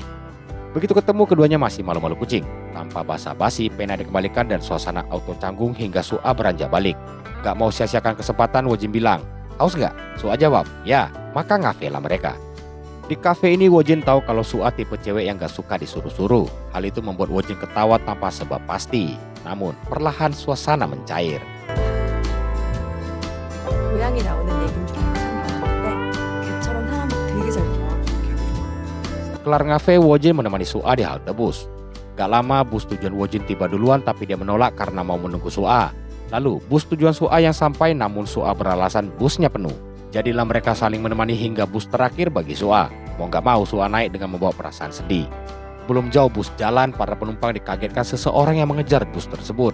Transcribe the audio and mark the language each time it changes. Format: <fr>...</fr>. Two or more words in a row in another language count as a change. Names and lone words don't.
<id>Begitu ketemu keduanya masih malu-malu kucing. Tanpa basa-basi, pena dikembalikan dan suasana auto canggung hingga Su'a beranjak balik. Gak mau sia-siakan kesempatan, Wojin bilang, haus gak? Su'a jawab, ya, maka ngafe lah mereka. Di kafe ini Wojin tahu kalau Su'a tipe cewek yang gak suka disuruh-suruh. Hal itu membuat Wojin ketawa tanpa sebab pasti. Namun perlahan suasana mencair.</id> <ko>고양이 나오는 얘기는 좀 이상한데 걔처럼 사람을 되게 잘 도와줘.</ko> <id>Kelar ngafe, Wojin menemani Su'a di halte bus. Gak lama bus tujuan Wojin tiba duluan tapi dia menolak karena mau menunggu Su'a. Lalu bus tujuan Su'a yang sampai namun Su'a beralasan busnya penuh. Jadilah mereka saling menemani hingga bus terakhir bagi Su'a. Mau gak mau Su'a naik dengan membawa perasaan sedih. Belum jauh bus jalan, para penumpang dikagetkan seseorang yang mengejar bus tersebut.</id>